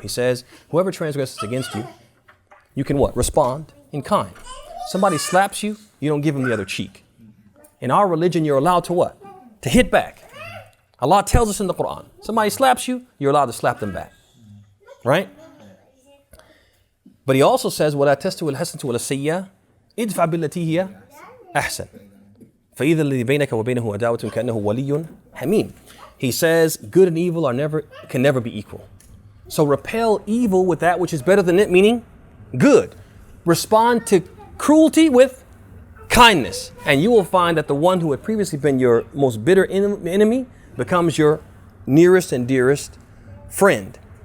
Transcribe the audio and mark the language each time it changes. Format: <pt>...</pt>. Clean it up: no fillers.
<en>He says, whoever transgresses against you, you can what? Respond in kind. Somebody slaps you, you don't give him the other cheek. In our religion, you're allowed to what? To hit back. Allah tells us in the Quran, somebody slaps you, you're allowed to slap them back. Right? But he also says,</en> <ar>وَلَا تَسْتَوِي الْحَسَنَةُ وَلَا السَّيِّئَةُ ادْفَعْ بِالَّتِي هِيَ أَحْسَنُ فَإِذَا الَّذِي بَيْنَكَ وَبَيْنَهُ عَدَاوَةٌ كَأَنَّهُ وَلِيٌّ حَمِيمٌ.</ar> <en>He says, good and evil can never be equal. So repel evil with that which is better than it, meaning good. Respond to cruelty with kindness. And you will find that the one who had previously been your most bitter enemy becomes your nearest and dearest friend.</en>